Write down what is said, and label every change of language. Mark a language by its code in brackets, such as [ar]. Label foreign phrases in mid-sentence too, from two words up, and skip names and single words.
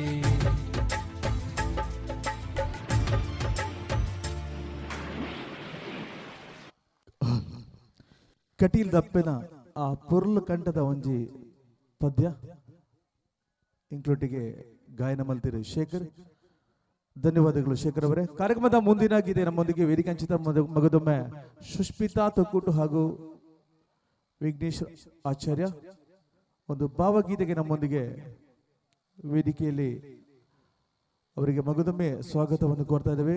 [tcy] ಕಟೀಲ್ ದಪ್ಪೆನ ಆ ಪುರ್ಲು ಕಂಠದ ಒಂಜಿ ಪದ್ಯ ಇಂಕ್ಲೂಟಿಗೆ ಗಾಯನ ಮಲ್ತಿರು ಶೇಖರ್. [kn] ಧನ್ಯವಾದಗಳು ಶೇಖರ್ ಅವರೇ. ಕಾರ್ಯಕ್ರಮದ ಮುಂದಿನ ಗೀತೆ ನಮ್ಮೊಂದಿಗೆ ವೇದಿಕೆ ಹಂಚಿತ ಮಗದೊಮ್ಮೆ ಸುಷ್ಮಿತಾ ತೊಕ್ಕೂಟು ಹಾಗೂ ವಿಘ್ನೇಶ್ ಆಚಾರ್ಯ. ಒಂದು ಭಾವಗೀತೆಗೆ ನಮ್ಮೊಂದಿಗೆ ವೇದಿಕೆಯಲ್ಲಿ ಅವರಿಗೆ ಮಗದೊಮ್ಮೆ ಸ್ವಾಗತವನ್ನು ಕೋರ್ತಾ ಇದ್ದೇವೆ.